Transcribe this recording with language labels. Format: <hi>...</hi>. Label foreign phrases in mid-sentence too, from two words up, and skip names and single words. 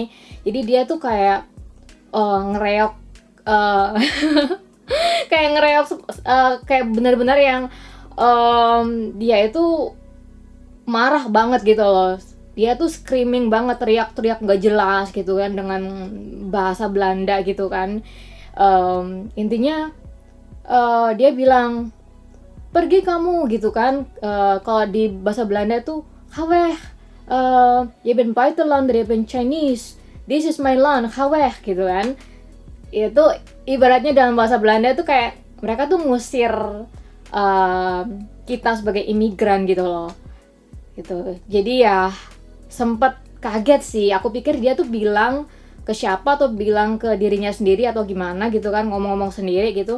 <id>Jadi dia tuh kayak ngereok, kayak ngereok, kayak benar-benar yang dia itu marah banget gitu loh. Dia tuh screaming banget, teriak-teriak nggak jelas gitu kan dengan bahasa Belanda gitu kan. Intinya dia bilang, pergi kamu gitu kan. Kalau di bahasa Belanda tuh haweh,</id> <nl>je bent buitenlander, je bent Chinese,</nl> <en>this is my land,</en> <id>haweh gitu kan. Itu ibaratnya dalam bahasa Belanda tuh kayak mereka tuh ngusir kita sebagai imigran gitu loh gitu. Jadi ya sempet kaget sih, aku pikir dia tuh bilang ke siapa, atau bilang ke dirinya sendiri atau gimana gitu kan, ngomong-ngomong sendiri gitu.</id>